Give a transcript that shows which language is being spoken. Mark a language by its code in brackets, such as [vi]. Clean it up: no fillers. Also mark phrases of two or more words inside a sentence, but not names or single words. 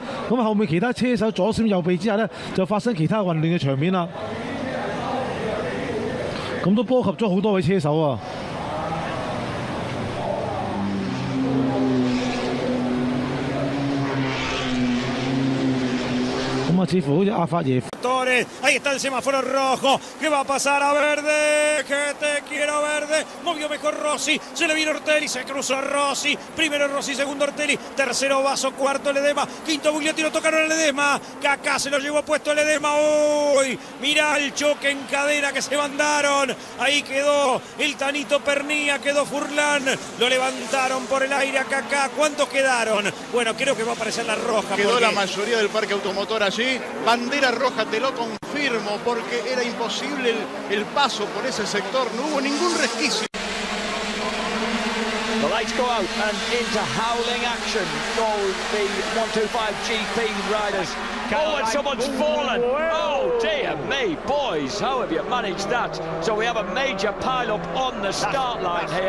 [yue] 咁後面其他車手左閃右避之下咧，就發生其他混亂嘅場面啦。咁都波及咗好多位車手啊。咁啊，似乎好似阿法耶。 [es] Ahí está el semáforo rojo, que va a pasar a verde, que te quiero verde, movió mejor Rossi, se le vino Ortelli, se cruzó Rossi, primero Rossi, segundo Ortelli, tercero Vaso, cuarto Ledesma, quinto Bugliatino, tocaron a Ledesma, Kaká se lo llevó puesto Ledesma, uy, mirá el choque en cadena que se mandaron, ahí quedó el Tanito Pernía, quedó Furlan, lo levantaron por el aire a Kaká, ¿cuántos quedaron? Bueno, creo que va a aparecer la roja. Quedó porque... la mayoría del parque automotor allí, bandera roja, te lo confirmo, porque era imposible el paso por ese sector, no hubo ningún resquicio. [en] The lights go out and into howling action go the 125 GP riders. Oh, and someone's fallen. Oh, dear me, boys, how have you managed that? So we have a major pile-up on the start line here.